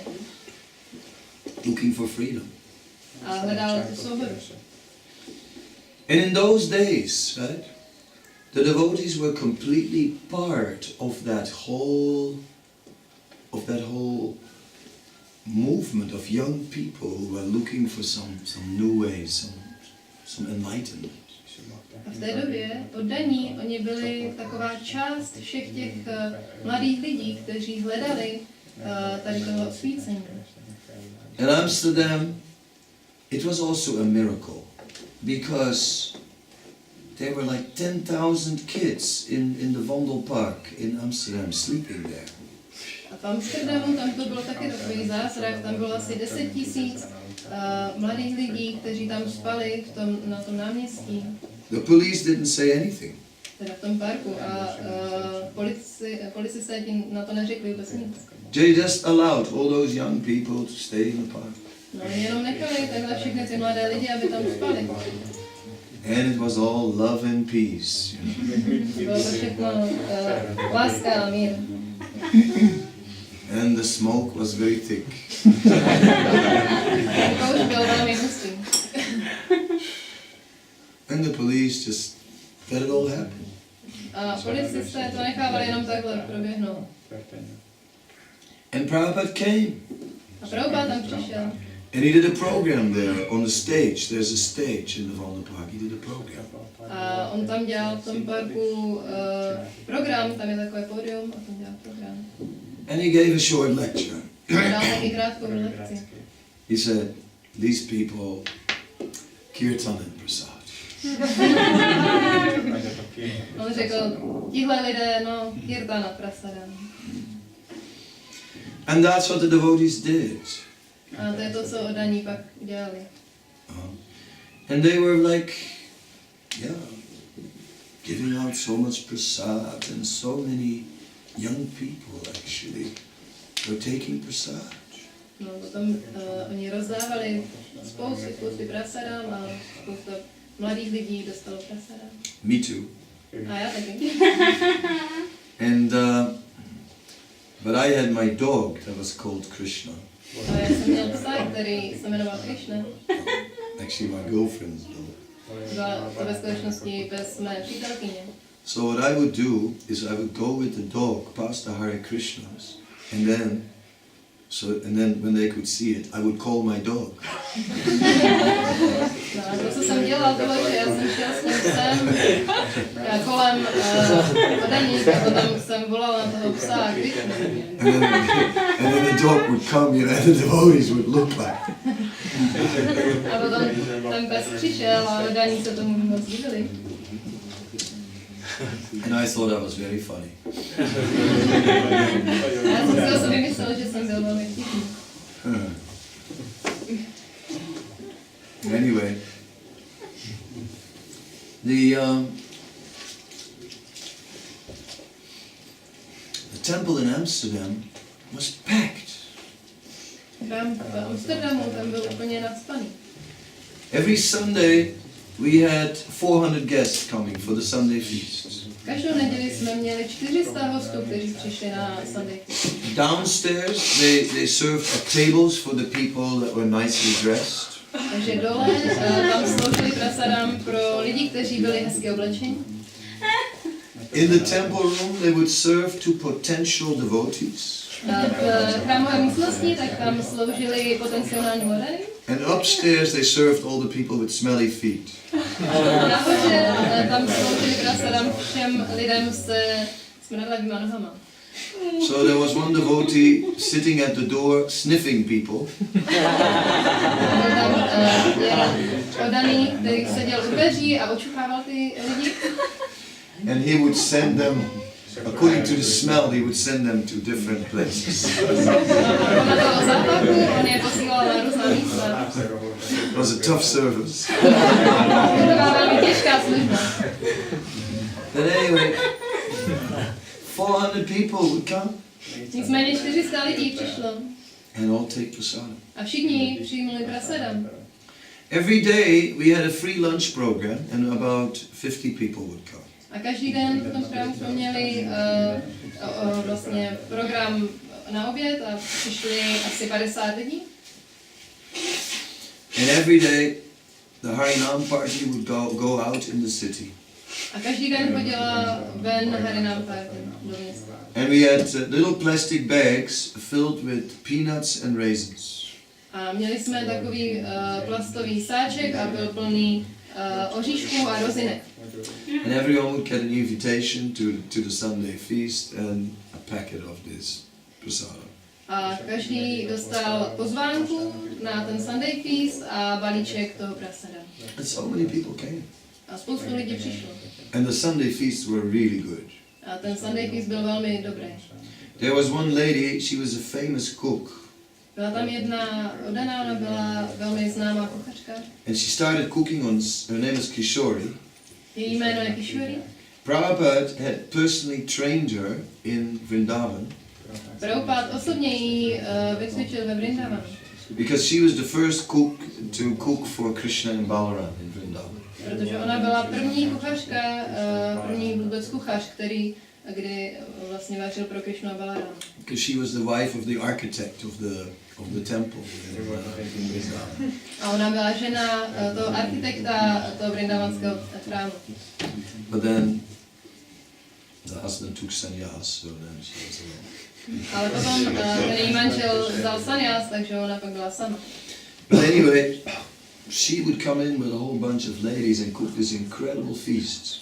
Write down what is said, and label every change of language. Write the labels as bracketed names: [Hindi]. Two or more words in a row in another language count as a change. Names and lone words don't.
[English] Looking for freedom. [Czech] A hledal tu svobodu. [English] And in those days, right, the devotees were completely part of that whole movement of young people who were looking for some new ways, some enlightenment. [Czech] A v té době oddaní oni byli taková část všech těch mladých lidí, kteří hledali tady toho osvícení. [English] In Amsterdam, it was also a miracle because there were like 10,000 kids in the Vondelpark in Amsterdam sleeping there. [Czech] A v Amsterdamu tam to bylo taky takový zázrak, tam bylo asi 10 000 mladých lidí, kteří tam spali na tom náměstí. [English] The police didn't say anything. [Czech] Teda v tom parku a policisté ti na to neřekli vůbec nic. [English] They just allowed all those young people to stay in the park. [Czech] No, jenom nechali takhle všechny ty mladé lidi, aby tam spali. [English] And it was all love and peace. You know? [Czech] Bylo to všechno láska a mír. [English] And the smoke was very thick. [Czech] Kouř byl velmi hustý. [English] And the police just let it all happen. [Czech] A policisté to nechávali jenom takhle proběhnout. [English] And Prabhupada came. [Czech] A Prabhupada tam přišel. [English] And he did a program there on the stage. There's a stage in the Vondelpark. He did a program. [Czech] A on tam dělal v tom parku program, tam je takové pódium a tam dělal program. [English] And he gave a short lecture. [Czech] Dal taky krátkou lekci. [English] He said, these people, kirtan and prasad. [Czech] On řekl, tihle lidé, no, kirtan a prasadam. [English] And that's what the devotees did. [Czech] A to je to, co oddaní pak dělali. [English] And they were like, yeah, giving out so much prasad, and so many young people actually were taking prasad. [Czech] No, potom oni rozdávali spousty prasadam a spousta mladých lidí dostalo prasadam. [English] Me too. [Czech] A já taky. [English] And but I had my dog that was called Krishna. [Czech] A já jsem měl psa, který se jmenoval Krishna. [English] Actually, my girlfriend's dog. [Czech] Byla to ve skutečnosti bez mé přítelkyně. [English] So what I would do is I would go with the dog past the Hare Krishnas, and then when they could see it, I would call my dog. [Czech] No a to, co jsem dělal, bylo, že já jsem šel s tím psem kolem oddaní a potom jsem volal na toho psa a Krishna. [English] And then the dog would come, you know, and the devotees would look like. [Czech] A potom ten pes přišel a oddaní se tomu moc divili. [English] And I thought that was very funny. [Czech] Já jsem si o sobě myslel, že jsem byl velmi vtipný. [English] Anyway, the temple in Amsterdam was packed. [Czech] Chrám v Amsterdamu tam byl úplně nacpaný. [English] Every Sunday we had 400 guests coming for the Sunday feast. [Czech] Každou neděli jsme měli 400 hostů, kteří přišli na [English] Sunday feast. Downstairs they served at tables for the people that were nicely dressed. [Czech] Takže dole tam sloužili prasadám pro lidi, kteří byli hezky oblečeni. [English] In the temple room they would serve to potential devotees. [Czech] V chrámové místnosti tak tam sloužili potenciální modely. [English] And upstairs they served all the people with smelly feet. [Czech] Nahoře tam sloužili prasadám všem lidem se smradlavýma nohama. [English] So there was one devotee sitting at the door sniffing people. [Czech] Byl tam oddaný, který seděl u dveří a očuchával ty lidi. [English] And he would send them, according to the smell, he would send them to different places. [Czech] Podle toho zápachu on je posílal na různá místa. [English] It was a tough service. [Czech] To byla velmi těžká služba. [English] But anyway, 400 people would come [Czech] Nicméně 400 lidí přišlo [English] and all take prasadam. [Czech] a všichni přijmuli prasadam. [English] Every day we had a free lunch program and about 50 people would come. [Czech] A každý den v tom chrámu jsme měli vlastně program na oběd a přišli asi 50 lidí. [English] And every day the Harinam party would go out in the city. [Czech] A každý den chodila ven Harinam party do města. [English] And we had little plastic bags filled with peanuts and raisins. [Czech] A měli jsme takový plastový sáček a byl plný oříšků a rozinek. [English] And everyone would get an invitation to the Sunday feast and a packet of this prasadam. [Czech] A každý dostal pozvánku na ten [English] Sunday feast [Czech] a balíček toho prasadam. [English] And so many people came. [Czech] A spoustu lidí přišlo. [English] And the Sunday feasts were really good. [Czech] A ten [English] Sunday feast [Czech] byl velmi dobrý. [English] There was one lady, she was a famous cook. [Czech] Byla tam jedna oddaná, ona byla velmi známá kuchařka. [English] And she started cooking her name is Kishori. [Czech] Její jméno je Kishori. [English] Prabhupada had personally trained her in Vrindavan. [Czech] Prabhupada osobně ji vycvičil ve Vrindavanu. [English] Because she was the first cook to cook for Krishna and Balaram in Vrindavan. [Czech] Protože ona byla první kuchařka, první vůbec kuchař, kdy vlastně vařil pro Krishnu a Balarama. [English] Because she was the wife of the architect of the temple in Vrindavan. [Czech] A ona byla žena toho architekta toho vrindavanského chrámu. [English] But then the husband took sannyas, so then she was alone. [Czech] Ale potom ten její manžel vzal sannyas, takže ona pak byla sama. [English] But anyway, she would come in with a whole bunch of ladies and cook this incredible feast.